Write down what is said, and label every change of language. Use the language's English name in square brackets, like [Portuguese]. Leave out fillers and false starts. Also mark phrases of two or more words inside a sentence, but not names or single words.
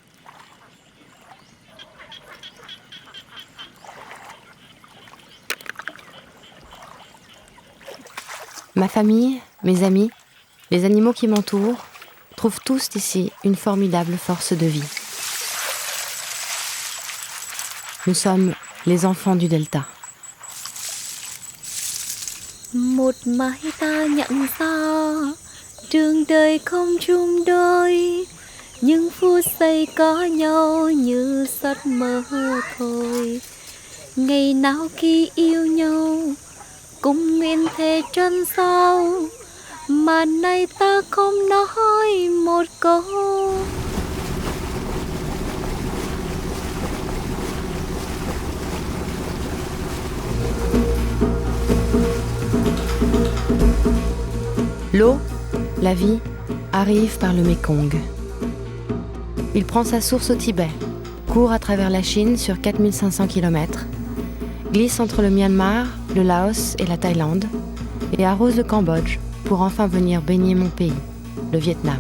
[French] Ma famille, mes amis, les animaux qui m'entourent trouvent tous ici une formidable force de vie. Nous sommes les enfants du delta. [Vietnamese] Một mai ta nhận ra đường đời không chung đôi, những phút giây có nhau như giấc mơ thôi. Ngày nào khi yêu nhau cũng nguyện thề chân sau, mà nay ta không nói một câu. [French] L'eau, la vie, arrive par le Mékong. Il prend sa source au Tibet, court à travers la Chine sur 4500 km, glisse entre le Myanmar, le Laos et la Thaïlande, et arrose le Cambodge pour enfin venir baigner mon pays, le Vietnam.